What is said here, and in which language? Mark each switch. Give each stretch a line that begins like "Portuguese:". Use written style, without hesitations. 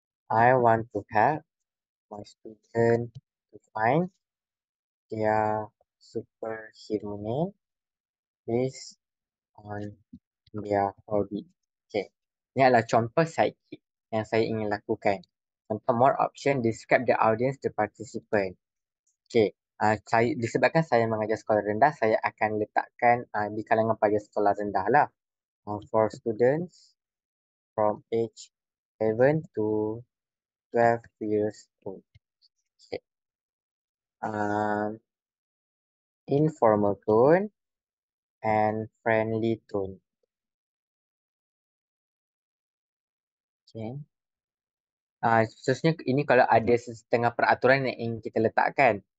English: I want to help my student to find their superhero name based on their hobby. Okay.
Malay: Ini adalah contoh sidekick yang saya ingin lakukan.
English: Contoh more option, describe the audience, the participant. Okay.
Malay: Disebabkan saya mengajar sekolah rendah, saya akan letakkan di kalangan pelajar sekolah rendah lah.
English: For students from age 7 to 12 years old. Okay. Informal tone and friendly tone. Okay.
Malay: Seterusnya ini kalau ada setengah peraturan yang ingin kita letakkan.